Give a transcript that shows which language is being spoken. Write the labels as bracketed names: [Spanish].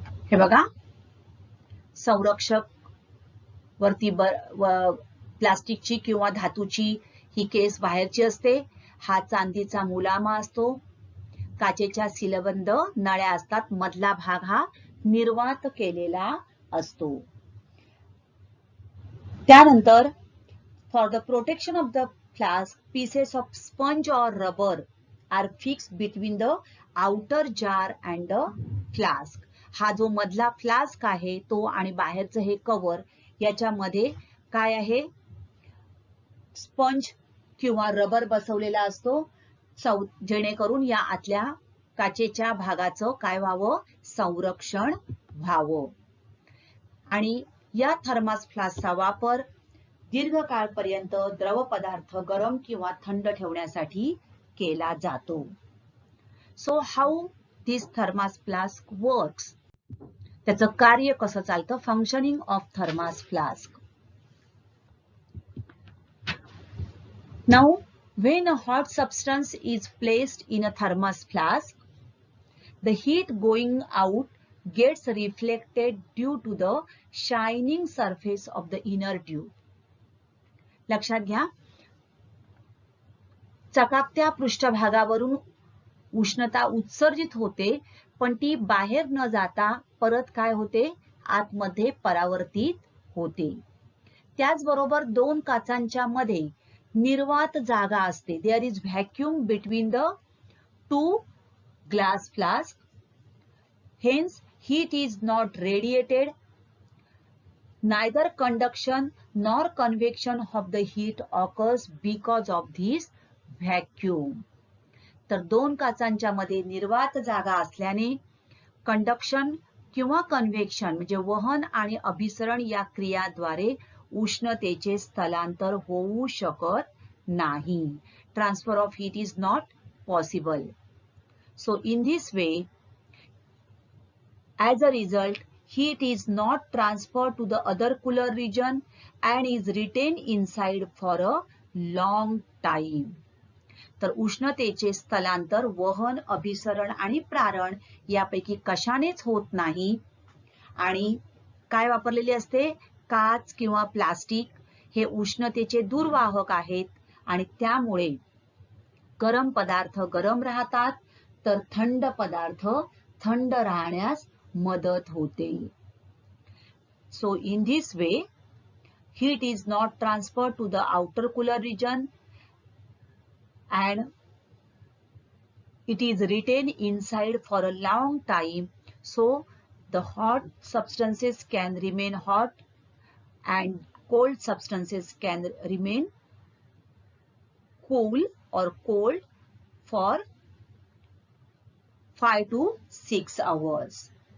[Marathi] हे बघा, संरक्षक वरती प्लास्टिकची किंवा धातूची ही केस बाहेरची असते. हा चांदीचा मुलामा असतो. काचेच्या सीलबंद नळ्या असतात. मधला भाग हा निर्वात केलेला असतो. [English] त्यानंतर for the protection of the flask, pieces of sponge और rubber are fixed between the outer jar and the flask. [Marathi] हा जो मधला फ्लास्क आहे तो आणि बाहेरचं हे कव्हर याच्यामध्ये काय आहे? स्पंज किंवा रबर बसवलेला असतो, जेणेकरून या आतल्या काचेच्या भागाचं काय व्हावं? संरक्षण व्हावं. आणि या थर्मास फ्लास्कचा वापर दीर्घकाळपर्यंत द्रव पदार्थ गरम किंवा थंड ठेवण्यासाठी केला जातो. [English] So how this thermos flask works? [Marathi] त्याचं कार्य कसं चालतं? [English] Functioning of thermos flask. Now, when a hot substance is placed in a thermos flask, the heat going out gets reflected due to the shining surface of the inner tube. [Marathi] लक्षात घ्या, चकाकत्या पृष्ठभागावरून उष्णता उत्सर्जित होते, पण ती बाहेर न जाता परत काय होते? आतमध्ये परावर्तित होते. त्याचबरोबर दोन काचांच्या मध्ये निर्वात जागा असते. [English] There is vacuum between the two glass flask. Hence heat is not radiated. Neither conduction nor convection of the heat occurs because of this vacuum. [Marathi] तर दोन काचांच्या मध्ये निर्वात जागा असल्याने कंडक्शन किंवा कन्व्हेक्शन म्हणजे वहन आणि अभिसरण या क्रियाद्वारे उष्णतेचे स्थलांतर होऊ शकत नाही. [English] Transfer of heat is not possible. So in this way, as a result, heat is not transferred to the other cooler region and is retained inside for a long time. [Marathi] तर उष्णतेचे स्थलांतर वहन, अभिसरण आणि प्रारण यापैकी कशानेच होत नाही. आणि काय वापरलेले असते? काच किंवा प्लास्टिक हे उष्णतेचे दुर्वाहक आहेत आणि त्यामुळे गरम पदार्थ गरम राहतात तर थंड पदार्थ थंड राहण्यास मदत होते. [English] So in this way, heat is not transferred to the outer cooler region and it is retained inside for a long time, so the hot substances can remain hot and cold substances can remain cool or cold for 5 to 6 hours.